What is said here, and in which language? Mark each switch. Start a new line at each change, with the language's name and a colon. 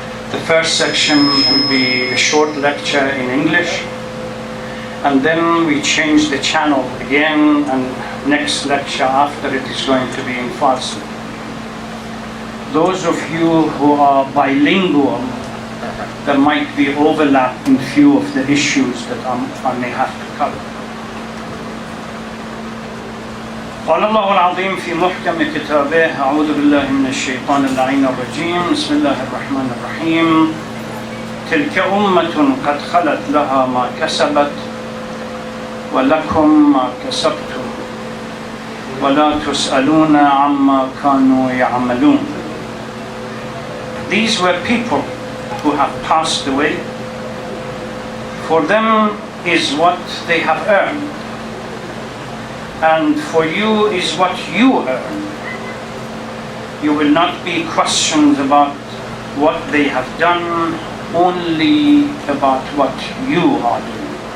English: The first section will be a short lecture in English, and then we change the channel again, and next lecture after it is going to be in Farsi. Those of you who are bilingual, there might be overlap in few of the issues that I may have to cover.
Arabic: قال الله العظيم في محكم كتابه أعوذ بالله من الشيطان اللعين الرجيم بسم الله الرحمن الرحيم تلك أمة قد خلت لها ما كسبت ولكم ما كسبتم ولا تسألون عما كانوا يعملون.
English: These were people who have passed away. For them is what they have earned, and for you is what you earn. You will not be questioned about what they have done, only about what you are doing.